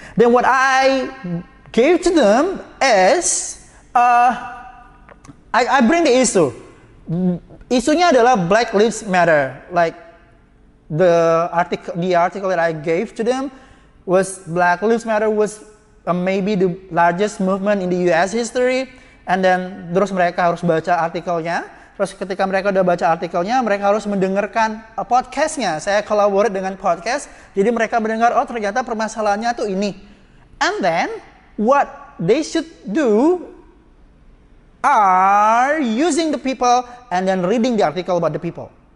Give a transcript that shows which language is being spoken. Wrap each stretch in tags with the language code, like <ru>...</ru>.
<en>Then what I gave to them is I bring the issue.</en> <id>Isunya adalah Black Lives Matter.</id> <en>Like the article that I gave to them was Black Lives Matter was maybe the largest movement in the US history. And then</en> <id>terus mereka harus baca artikelnya. Terus ketika mereka udah baca artikelnya, mereka harus mendengarkan podcastnya. Saya collaborate dengan podcast, jadi mereka mendengar, oh ternyata permasalahannya tuh ini.</id> <en>And then what they should do are using the people and then reading the article about the people.</en>